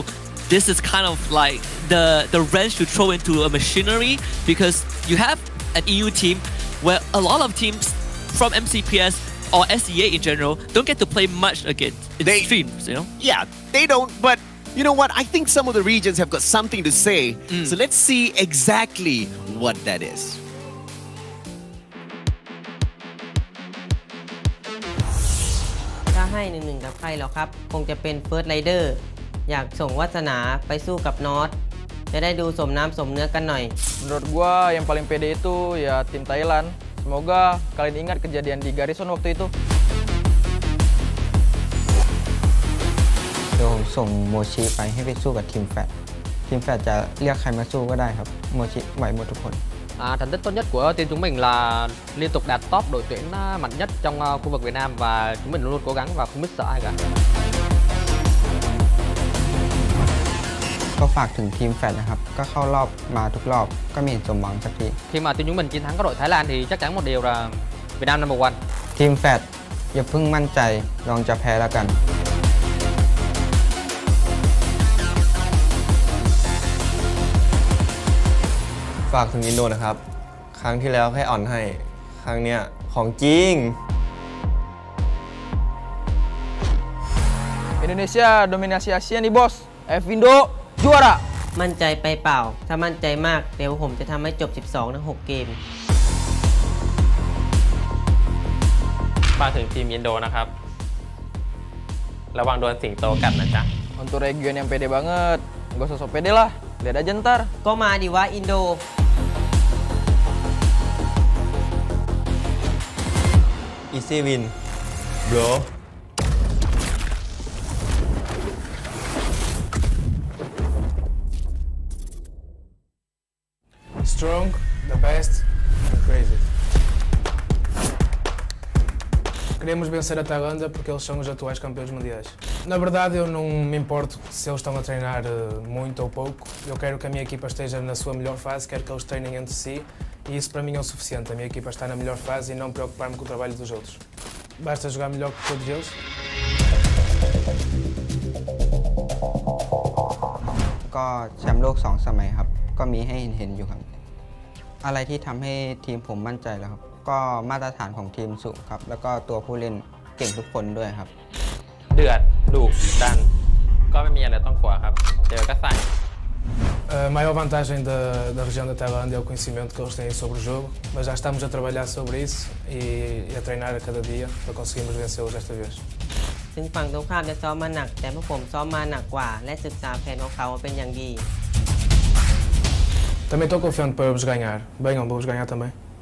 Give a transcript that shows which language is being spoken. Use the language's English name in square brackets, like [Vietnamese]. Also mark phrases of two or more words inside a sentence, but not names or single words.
[English] This is kind of like the wrench to throw into a machinery, because you have an EU team where a lot of teams from MCPS or SEA in general don't get to play much against streams, you know? Yeah, they don't, but you know what? I think some of the regions have got something to say. So let's see exactly what that is. [Thai] ถ้าให้1-1กับใครหรอครับ คงจะเป็น First Rider อยากส่งวาสนาไปสู้กับนอตจะได้ดูสมน้ำสมเนื้อกันหน่อย [Indonesian] Menurut gua yang paling pede itu ya tim Thailand. Semoga kalian ingat kejadian di Garrison waktu itu. [Thai] เดี๋ยวผมส่งโมชิไปให้ไปสู้กับทีมแฟดทีมแฟดจะเรียกใครมาสู้ก็ได้ครับโมชิไหวหมดทุกคน [Vietnamese] Thành tích tốt nhất của team chúng mình là liên tục đạt top đội tuyển mạnh nhất trong khu vực Việt Nam, và chúng mình luôn luôn cố gắng và không biết sợ ai cả. [Thai] ก็ฝากถึงทีมแฟดนะครับก็เข้ารอบมาทุกรอบก็ไม่เห็นสมหวังสักที [Vietnamese] Khi mà team chúng mình chiến thắng các đội Thái Lan thì chắc chắn một điều là Việt Nam [English] number one. [Thai] ทีมแฟดอย่าเพิ่งมั่นใจลองจะแพ้แล้วกัน ฝากถึงอินโดนะครับครั้งที่แล้วแค่อ่อนให้ครั้งเนี้ยของจริง [Indonesian] Indonesia dominasi Asia nih bos. F Indo juara. [Thai] มั่นใจไปเปล่าถ้ามั่นใจมากเดี๋ยวผมจะทำให้จบ 12 ทั้ง 6 เกม ฝากถึงทีมอินโดนะครับระวังโดนสิงโตกัดนะจ๊ะ [Indonesian] Untuk region yang pede banget, gak usah sok pede lah. Lihat aja ntar. [Thai] ก็มาดิวะอินโด [English] Easy win bro Strong, the best, and crazy. [Portuguese] Queremos vencer a Tailândia porque eles são os atuais campeões mundiais. Na verdade, eu não me importo se eles estão a treinar muito ou pouco. Eu quero que a minha equipa esteja na sua melhor fase, quero que eles treinem entre si, e isso para mim é o suficiente. A minha equipa está na melhor fase e não preocupar-me com o trabalho dos outros. Basta jogar melhor que todos eles. [Thai] ก็แชมป์โลก2 สมัยครับก็มีให้เห็นอยู่ครับอะไรที่ทำให้ทีมผมมั่นใจแล้วครับก็มาตรฐานของทีมสูงครับแล้วก็ตัวผู้เล่นเก่งทุกคนด้วยครับ เดือดดุดันก็ไม่มีอะไรต้องกลัวครับเจอก็ใส่ [Portuguese] A maior vantagem da região da Tailândia é o conhecimento que eles têm sobre o jogo, mas já estamos a trabalhar sobre isso e a treinar a cada dia para conseguirmos vencê-los desta vez. [Thai] ถึงฝั่งตรงข้ามจะซ้อมมาหนักแต่พวกผมซ้อมมาหนักกว่าและศึกษาแผนของเขามาเป็นอย่างดี [Portuguese] Também estou confiante para vos ganhar. Venham, vou-vos ganhar também.